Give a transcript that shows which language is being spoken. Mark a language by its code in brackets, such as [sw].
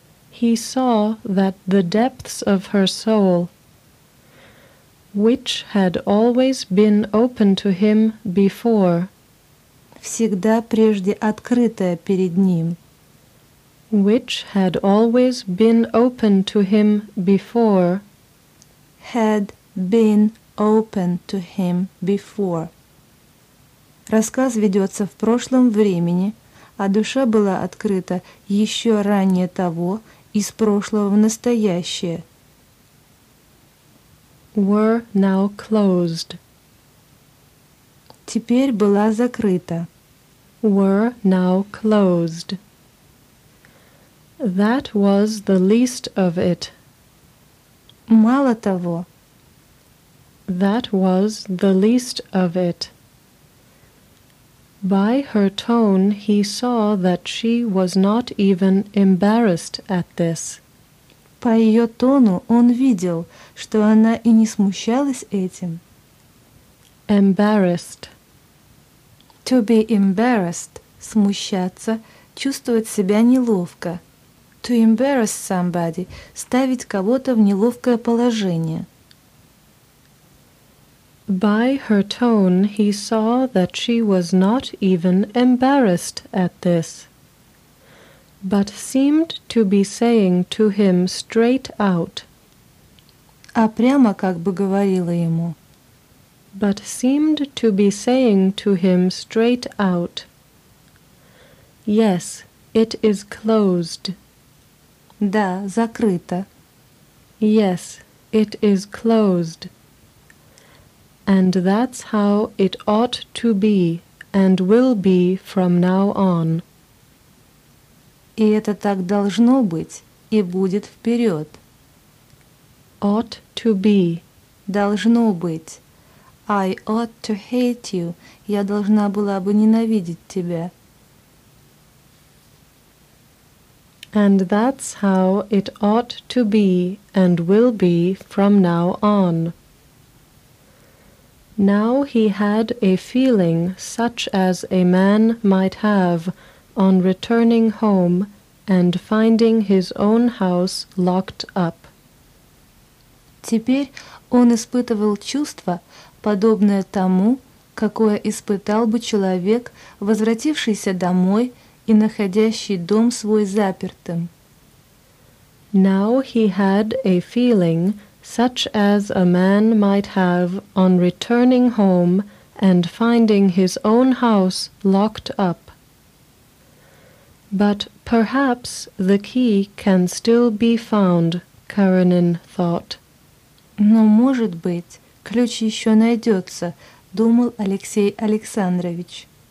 [en] He saw that the depths of her soul, which had always been open to him before, [ru] всегда прежде открытая перед ним, [en] which had always been open to him before, had been open to him before. [ru] Рассказ ведется в прошлом времени, а душа была открыта еще ранее того, из прошлого в настоящее. [en] Were now closed. [ru] Теперь была закрыта. [en] Were now closed. That was the least of it. [ru] Мало того. [en] That was the least of it. By her tone, he saw that she was not even embarrassed at this. [ru] По ее тону он видел, что она и не смущалась этим. [en] Embarrassed. To be embarrassed [ru] – смущаться, чувствовать себя неловко. [en] To embarrass somebody [ru] – ставить кого-то в неловкое положение. [en] By her tone, he saw that she was not even embarrassed at this, but seemed to be saying to him straight out. [ru] А прямо как бы говорила ему. [en] But seemed to be saying to him straight out. Yes, it is closed. [ru] Да, закрыто. [en] Yes, it is closed. And that's how it ought to be, and will be from now on. [ru] И это так должно быть, и будет вперед. [en] Ought to be. [ru] Должно быть. [en] I ought to hate you. [ru] Я должна была бы ненавидеть тебя. [en] And that's how it ought to be, and will be from now on. Now he had a feeling such as a man might have on returning home and finding his own house locked up. [ru] Теперь он испытывал чувство, подобное тому, какое испытал бы человек, возвратившийся домой и находящий дом свой запертым. [en] Now he had a feeling such as a man might have on returning home and finding his own house locked up. But perhaps the key can still be found, Karenin thought. [ru] Но, может быть, ключ еще найдется, думал Алексей Александрович.